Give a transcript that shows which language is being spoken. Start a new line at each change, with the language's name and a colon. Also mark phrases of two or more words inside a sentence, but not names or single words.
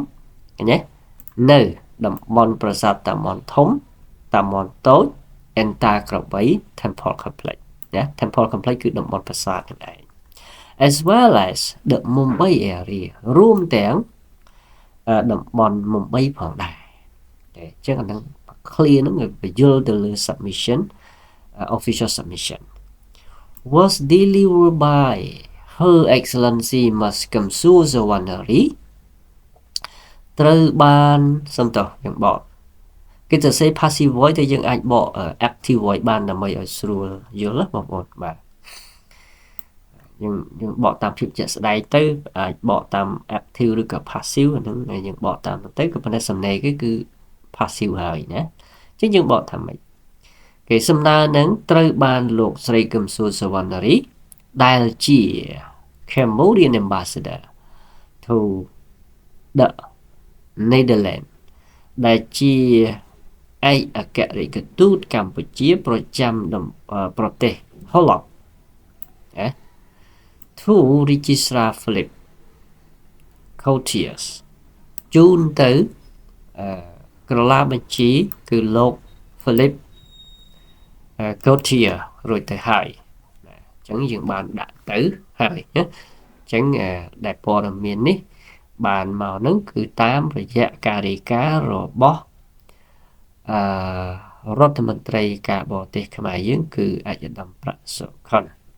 Khmer: ណានៅតំបន់ប្រាសាទតាមមាន់ធំតាមមាន់តូច Entire ក្របី
English: Temple Complex
Khmer: ណា
English: Temple Complex
Khmer: គឺតំបន់ប្រាសាទហ្នឹងឯង
English: as well as the Mumbai area
Khmer: រួមទាំងតំបន់ Mumbai ផងដែរអញ្ចឹងអាហ្នឹងclear ហ្នឹងវាយល់ទៅលើ
English: submission official submission was delivered by Her Excellency Maskem Suzawarnari
Khmer: ត្រូវបានសំទោសយើងបកគេទៅសេ
English: passive voice
Khmer: តែយើងអាចបក
English: active voice
Khmer: បានដើម្បីឲ្យស្រួលយល់ណាបងប្អូនបាទ យើងបកតាមភាពជាក់ស្ដែងទៅអាចបកតាម active ឬក៏ passive ហ្នឹងយើងបកតាមទៅក៏ប៉ុន្តែសំណេរគេគឺ passive ហើយណាអញ្ចឹងយើងបក ថាម៉េចគេសំណើនឹងត្រូវបានលោកស្រីកឹមសុសវណ្ណារីដែលជា
English: Cambodian ambassador to the Netherlands
Khmer: ដែលជាឯ កអគ្គរដ្ឋទូតកម្ពុជាប្រចាំប្រទេសហូឡង់ណា
English: to Registrar Philip Courtiers
Khmer: ជូនទៅក្រឡាបញ្ជីគឺលោក Philip Courtier រួចទៅហើយអញ្ចឹងយើងបានដាក់ទៅហើយណាអញ្ចឹងដែលព័ត៌មាននេះបានមកហ្នឹងគឺតាមរយៈការរាយការណ៍របស់រដ្ឋមន្ត្រីការបរទេសខ្មែរយើងគឺអាយដាមប្រាក់សុខុន